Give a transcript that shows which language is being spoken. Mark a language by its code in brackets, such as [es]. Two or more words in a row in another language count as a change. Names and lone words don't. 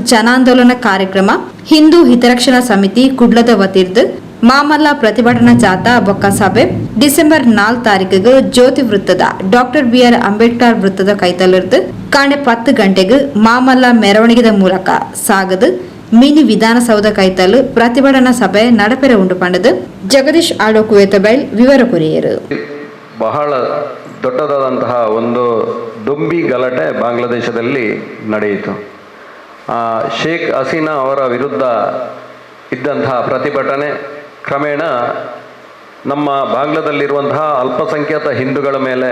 [tcy] ಜನಾಂದೋಲನ ಕಾರ್ಯಕ್ರಮ ಹಿಂದೂ ಹಿತರಕ್ಷಣಾ ಸಮಿತಿ ಕುಡ್ಲದ ವತಿರ್ದು ಮಾಮಲ್ಲ ಪ್ರತಿಭಟನಾ ಜಾಥಾ ಬೊಕ್ಕ ಸಭೆ ಡಿಸೆಂಬರ್ 4 ತಾರೀಕಿಗೆ ಜ್ಯೋತಿ ವೃತ್ತದ ಡಾಕ್ಟರ್ BR ಅಂಬೇಡ್ಕರ್ ವೃತ್ತದ ಕೈತಲಿರ್ದು ಕಾಂಡೆ 10 ಗಂಟೆಗೆ ಮಾಮಲ್ಲ ಮೆರವಣಿಗೆ ಮೂಲಕ ಸಾಗದು ಮಿನಿ ವಿಧಾನಸೌಧ ಕೈತಲು ಪ್ರತಿಭಟನಾ ಸಭೆ ನಡಪೆರೆ ಉಂಟು ಪಂಡದು ಜಗದೀಶ್ ಆಳ್ವ ಕುವೆತ ಬೈಲ್ ವಿವರ ಕೊರಿಯರು. [kn] ಬಹಳ ದೊಡ್ಡದಾದಂತಹ ಒಂದು ದೊಂಬಿ ಗಲಾಟೆ ಬಾಂಗ್ಲಾದೇಶದಲ್ಲಿ ನಡೆಯಿತು. ಶೇಖ್ ಹಸೀನಾ ಅವರ ವಿರುದ್ಧ ಇದ್ದಂತಹ ಪ್ರತಿಭಟನೆ ಕ್ರಮೇಣ ನಮ್ಮ ಬಾಂಗ್ಲಾದಲ್ಲಿರುವಂತಹ ಅಲ್ಪಸಂಖ್ಯಾತ ಹಿಂದೂಗಳ ಮೇಲೆ